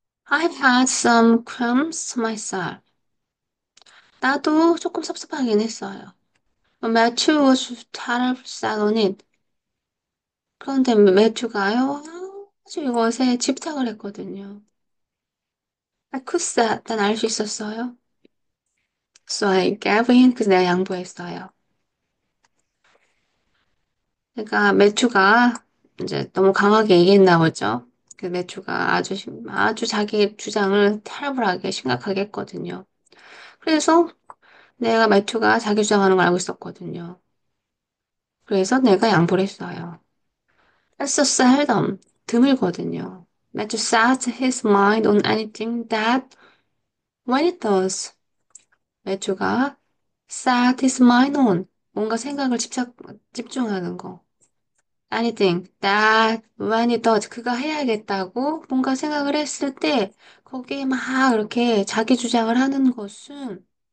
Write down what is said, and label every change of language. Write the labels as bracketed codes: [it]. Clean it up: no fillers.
[en] I've had some crumbs myself. [ko] 나도 조금 섭섭하긴 했어요. [en] Matthew was terrible sad on it. [ko] 그런데 매튜가요, 아주 이것에 집착을 했거든요. [en] I could say, [ko] 난 알 수 있었어요. [en] So I gave in, [ko] 그래서 내가 양보했어요. 그러니까 매튜가 이제 너무 강하게 얘기했나 보죠. 그 매튜가 아주 자기 주장을 terrible하게 심각하게 했거든요. 그래서 내가 매튜가 자기 주장하는 걸 알고 있었거든요. 그래서 내가 양보를 했어요. [en] That's so seldom. [ko] 드물거든요. [en] 매튜 set his mind on anything that when it does. [ko] 매튜가 [en] set his mind on [ko] 뭔가 생각을 집중하는 거. [en] Anything that when it does [ko] 그가 해야겠다고 뭔가 생각을 했을 때 거기에 막 이렇게 자기 주장을 하는 것은